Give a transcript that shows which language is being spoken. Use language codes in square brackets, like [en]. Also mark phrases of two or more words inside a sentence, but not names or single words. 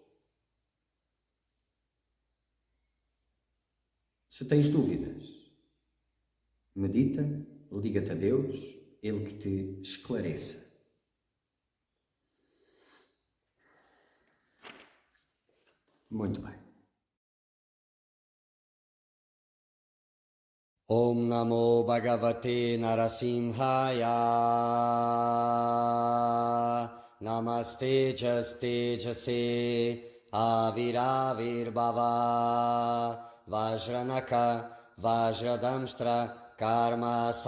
[pt] Se tens dúvidas, medita, liga-te a Deus, Ele que te esclareça. Muito bem. [sa] ॐ नमो भगवते नरसिंहाय. नमस्ते तेजसे आविराविर् भव वज्रनख वज्रदंष्ट्र कर्म